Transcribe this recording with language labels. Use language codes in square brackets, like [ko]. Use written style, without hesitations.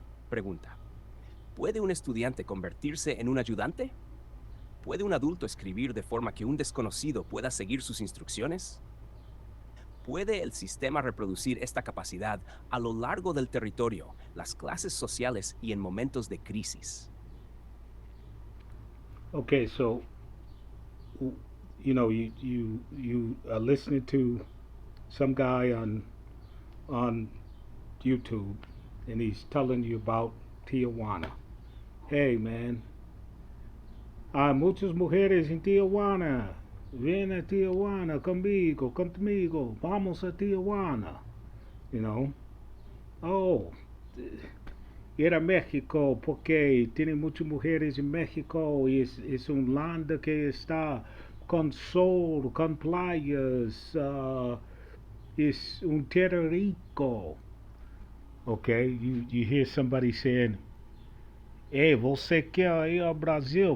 [es] Pregunta: ¿puede un estudiante convertirse en un ayudante? ¿Puede un adulto escribir de forma que un desconocido pueda seguir sus instrucciones? ¿Puede el sistema reproducir esta capacidad a lo largo del territorio, las clases sociales y en momentos de crisis? [en] Okay, so you are listening to some guy on YouTube, and he's telling you about Tijuana. Hey, man, [es] hay muchas mujeres en Tijuana. Ven a Tijuana conmigo. Vamos a Tijuana. [en] You know. [es] Oh, ir a México porque tiene muchas mujeres en México y es un land que está con sol, con playas, es un tierra rico. [en] Okay, you hear somebody saying, [pt] "Ei, você quer ir ao Brasil?